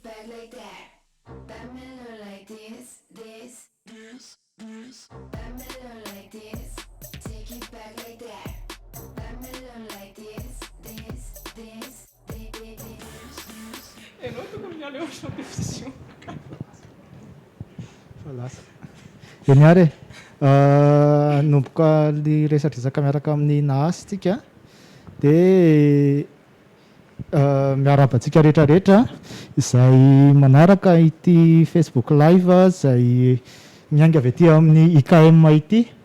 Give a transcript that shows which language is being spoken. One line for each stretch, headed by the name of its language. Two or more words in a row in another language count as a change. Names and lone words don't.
English: like that. That mellow like this. That mellow like this. Take it back like that. That mellow like this.
Malagasy: Enao tokony miala eo amin'ny compétition. Eny ary nomboka ny resadresaka miaraka amin'ny nahasy tsika dia miarabantsika rehetrarehetra izay manaraka ity Facebook live izay miainga avy aty amin'ny IKM ity.